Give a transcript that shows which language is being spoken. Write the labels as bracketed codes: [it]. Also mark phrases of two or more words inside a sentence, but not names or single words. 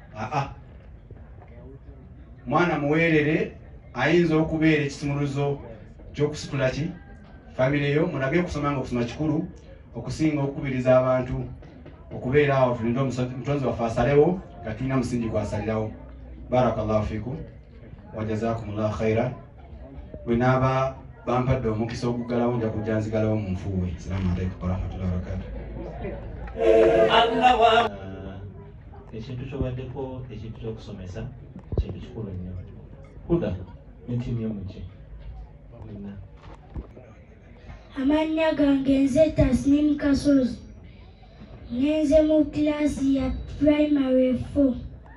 [lg] Mwana muweerere ayinza okubeera ekisumuluzo ky'okusitula ki famire yo. Mulage kusoma nga okusoma kikulu okusinga okukubiriza abantu okubeera awo tulinde omutonzi waffe asalewo nga tulina musingi gwasalirawo. [ar] بارك الله فيكم وجزاكم الله خيرا. [lg] Bwe naaba bampadde omukisa oguggalawo nja kujja nzigalawo mu nfuuwe. [ar] السلام عليكم ورحمة الله وبركاته. [lg] Ekintu kyobaddeko ekintu ky'okusomesa kintu kikulu nnyo. Huda n'ettiimu y'omuki. Amannya gange nze Tasnim Kasozi. Ngenze mu kilaasi ya primary 4.